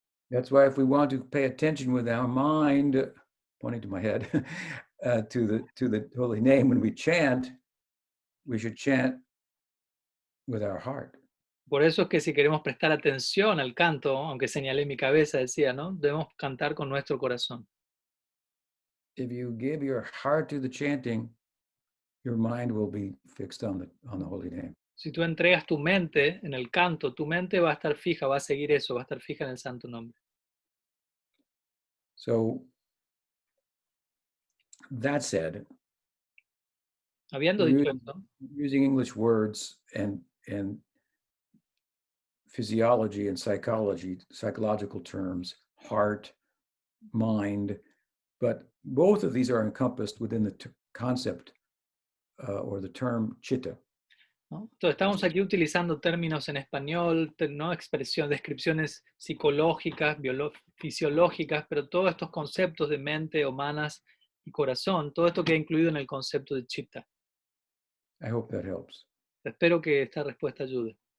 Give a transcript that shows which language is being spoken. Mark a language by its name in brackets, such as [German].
[English] That's why if we want to pay attention with our mind, pointing to my head, to the holy name, when we chant, we should chant with our heart. [Spanish] Por eso es que si queremos prestar atención al canto, aunque señalé mi cabeza, decía, ¿no? Debemos cantar con nuestro corazón. [English] If you give your heart to the chanting, your mind will be fixed on the holy name. [Spanish] Si tú entregas tu mente en el canto, tu mente va a estar fija, va a seguir eso, va a estar fija en el santo nombre. [English] So, that said, [Spanish] habiendo dicho esto, [English] using English words and physiology and psychology, psychological terms, heart, mind, but both of these are encompassed within the concept or the term chitta. [Spanish] ¿no? Entonces estamos aquí utilizando términos en español, ¿no? Descripciones psicológicas, fisiológicas, pero todos estos conceptos de mente, manas y corazón, todo esto queda incluido en el concepto de chitta. [English] I hope that helps. [Spanish] Espero que esta respuesta ayude.